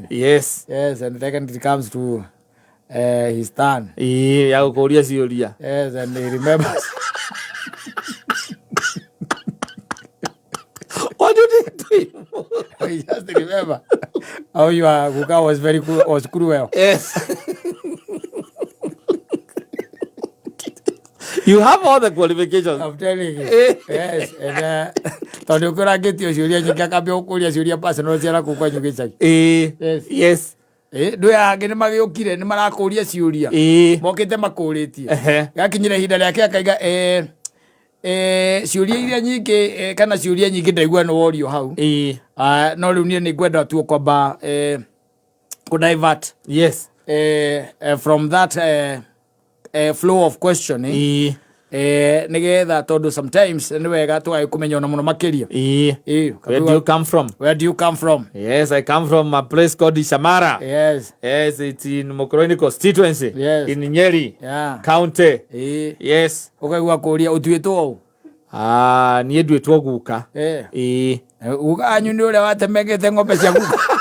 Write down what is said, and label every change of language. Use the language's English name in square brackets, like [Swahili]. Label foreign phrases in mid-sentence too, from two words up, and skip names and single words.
[English] Yes, and then it comes to his turn [Kikuyu] ya gukuria ciuria. [English] Yes, and he remembers what did he do? I just remember how you are Guka was very cool, was cruel. Yes. You have all the qualifications. I'm telling you. Yes, and [Kikuyu] tondu kura gitio ciuria nyingi akambia gukuria ciuria personal ciara kukwa nyugicagi. [English] Yes. [Kikuyu] Ndu yangi ni magiukire ni marakuria ciuria mokite makuritie gakinyire hinda riake akaiga ciuria iria nyingi kana ciuria nyingi ndaigua no worio hau no riu nie ni ngwenda tu kwamba ku divert. [English] Yes, from that flow of questioning [Kikuyu] nigetha tondu sometimes ni wega tugakumenya ona muno makiria. [English] Where do you come from? Yes, I come from a place called Ishamara. Yes, it's in Mukurweini constituency. In Nyeri county. Yes, [Kikuyu] ukaigua kuria utuitwo u nie nduitwo guka. Guka anyu ni uria watemegete ng'ombe cia guka.